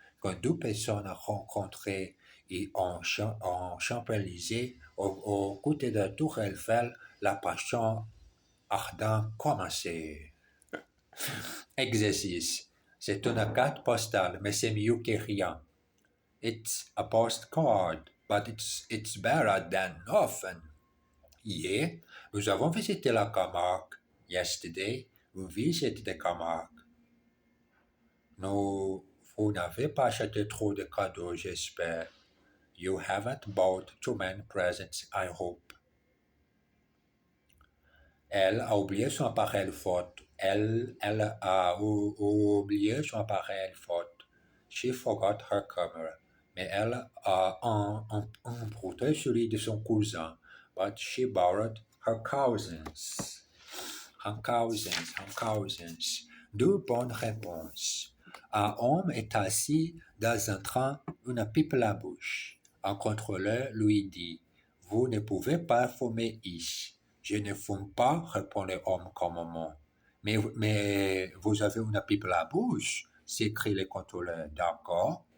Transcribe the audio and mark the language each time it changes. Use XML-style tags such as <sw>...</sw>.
<fr>Quand deux personnes rencontrées et en Champs-Élysées, au côté de la Tour Eiffel, la passion ardente commençait. Exercice. C'est une carte postale, mais c'est mieux que rien.</fr> <en>It's a postcard, but it's better than nothing.</en> <fr>Yeah, nous avons visité la Camargue.</fr> <en>Yesterday, we visited the Camargue.</en> <fr>No, vous n'avez pas acheté trop de cadeaux, j'espère.</fr> <en>You haven't bought too many presents, I hope.</en> <fr>Elle a oublié son appareil photo. Elle a oublié son appareil photo.</fr> <en>She forgot her camera.</en> <fr>Mais elle a emprunté celui de son cousin.</fr> <en>But she borrowed her cousin's. Her cousins.</en> <fr>Deux bonnes réponses. Un homme est assis dans un train, une pipe à la bouche. Un contrôleur lui dit, vous ne pouvez pas fumer ici. Je ne fume pas, répond l'homme calmement. Mais vous avez une pipe à la bouche, s'écrie le contrôleur. D'accord.</fr>